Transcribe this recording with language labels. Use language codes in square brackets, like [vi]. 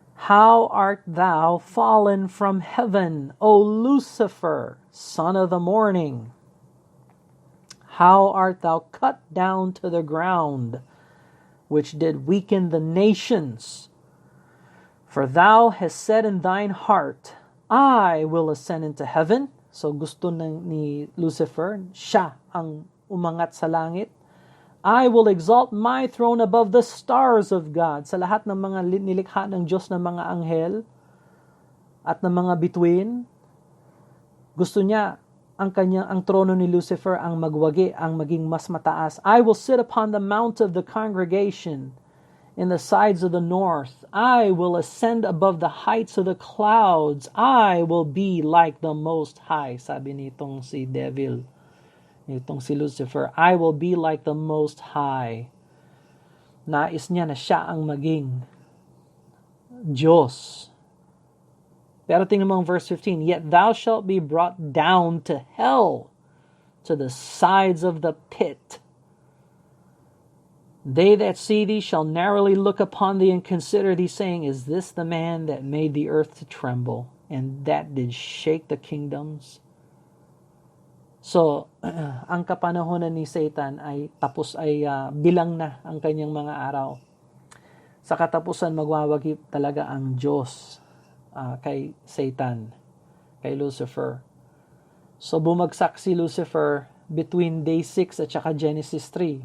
[en] How art thou fallen from heaven, O Lucifer, son of the morning? How art thou cut down to the ground, which did weaken the nations? For thou hast said in thine heart, I will ascend into heaven. [tl] So gusto ni Lucifer, siya ang umangat sa langit. [en] I will exalt my throne above the stars of God. [tl] Sa lahat ng mga nilikha ng Diyos ng mga anghel at ng mga bituin, gusto niya ang trono ni Lucifer ang magwagi, ang maging mas mataas. [en] I will sit upon the mount of the congregation in the sides of the north. I will ascend above the heights of the clouds. I will be like the Most High. [tl] Sabi nitong si Devil. Itong si Lucifer, [en] I will be like the Most High. [tl] Nais niya na siya ang maging Diyos. Pero tingnan mo ang verse 15, [en] yet thou shalt be brought down to hell, to the sides of the pit. They that see thee shall narrowly look upon thee and consider thee, saying, is this the man that made the earth to tremble, and that did shake the kingdoms? [tl] So, ang kapanahonan ni Satan ay bilang na ang kanyang mga araw. Sa katapusan, magwawagi talaga ang Diyos kay Satan, kay Lucifer. So, bumagsak si Lucifer [en] between day 6 [tl] at saka Genesis 3.